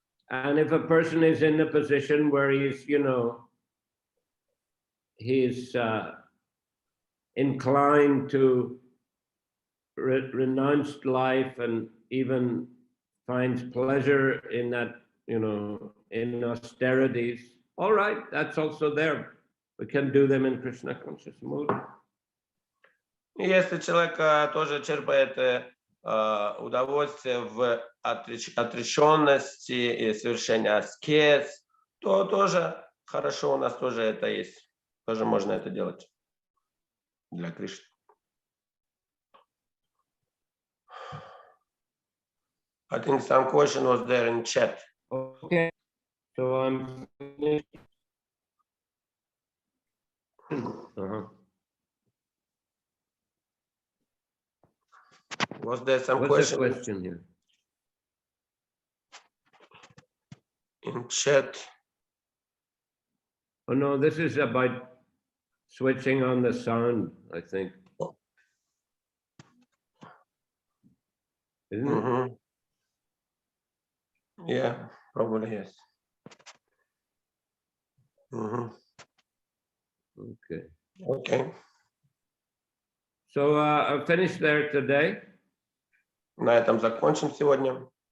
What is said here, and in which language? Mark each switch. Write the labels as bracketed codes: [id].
[en] And if a person is in a position where he's, he's inclined to renounce life and even finds pleasure in that, in austerities, all right, that's also there. We can do them in Krishna conscious mood. [ru] Если человек тоже черпает удовольствие в отреченности и совершении аскез, то тоже хорошо, у нас тоже это есть. Тоже можно это делать для Кришны. [en] I think some question was there in chat. Okay, so I'm finished. Was there some What's the question here? In chat? Oh no, this is about switching on the sound, I think. Isn't it? Yeah, probably yes. Okay. Okay. So I'll finish there today. [ru] На этом закончим сегодня.